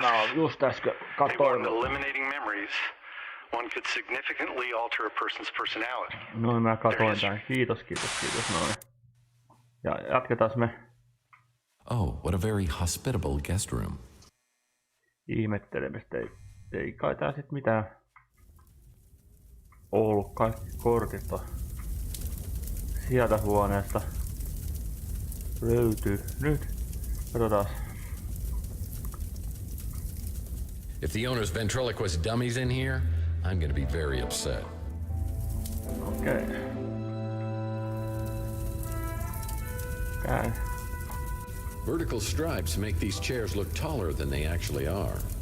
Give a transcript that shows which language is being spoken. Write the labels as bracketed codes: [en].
[fi] Tämä on just äsken [en] They warn eliminating memories, one could significantly alter a person's personality. [fi] Noin mä katoin tän. Kiitos. Noin. Ja jatketaan me. [en] Oh, what a very hospitable guest room. [fi] Ihmettelemistä. Ei kai tää sit mitään ollut. Kaikki kortit on sieltä huoneesta löytyy. Nyt katsotaan. [en] If the owner's ventriloquist dummies in here, I'm gonna be very upset. [fi] Okei. Käy. [en] Vertical stripes make these chairs look taller than they actually are.